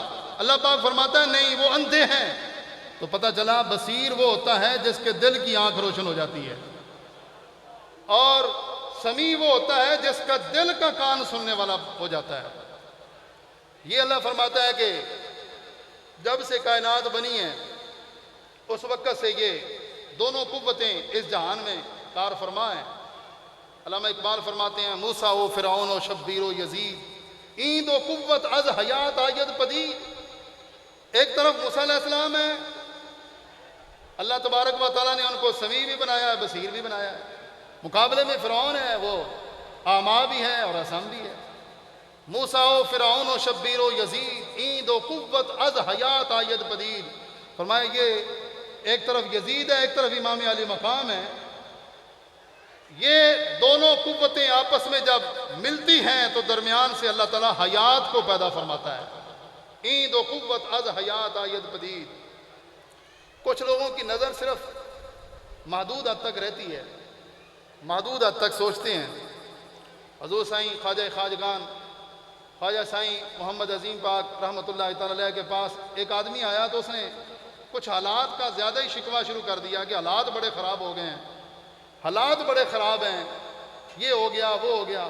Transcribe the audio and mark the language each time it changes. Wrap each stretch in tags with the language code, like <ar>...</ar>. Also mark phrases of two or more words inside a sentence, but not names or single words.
<ur>اللہ پاک فرماتا ہے نہیں، وہ اندھے ہیں۔ تو پتہ چلا بصیر وہ ہوتا ہے جس کے دل کی آنکھ روشن ہو جاتی ہے، اور سمیع وہ ہوتا ہے جس کا دل کا کان سننے والا ہو جاتا ہے۔ یہ اللہ فرماتا ہے کہ جب سے کائنات بنی ہے اس وقت سے یہ دونوں قوتیں اس جہان میں کار فرما ہیں۔ علامہ اقبال فرماتے ہیں</ur> <fa>موسیٰ و فرعون و شبیر و یزید این دو قوت از حیات آید پدید۔</fa> <ur>ایک طرف موسیٰ علیہ السلام ہے، اللہ تبارک و تعالیٰ نے ان کو سمیع بھی بنایا ہے، بصیر بھی بنایا ہے۔ مقابلے میں فرعون ہے، وہ اعمیٰ بھی ہے اور اصم بھی ہے۔</ur> <fa>موسیٰ و فرعون و شبیر و یزید این دو قوت از حیات آید پدید،</fa> <ur>فرمایا یہ ایک طرف یزید ہے، ایک طرف امام علی مقام ہے۔ یہ دونوں قوتیں آپس میں جب ملتی ہیں تو درمیان سے اللہ تعالیٰ حیات کو پیدا فرماتا ہے۔</ur> <fa>این دو قوت از حیات آید پدید۔</fa> <ur>کچھ لوگوں کی نظر صرف محدود حد تک رہتی ہے، محدود حد تک سوچتے ہیں۔ حضور سائیں خواجہ خواجگان خواجہ سائیں محمد عظیم پاک رحمۃ اللہ تعالی علیہ کے پاس ایک آدمی آیا تو اس نے کچھ حالات کا زیادہ ہی شکوہ شروع کر دیا کہ حالات بڑے خراب ہو گئے ہیں، حالات بڑے خراب ہیں، یہ ہو گیا وہ ہو گیا۔</ur>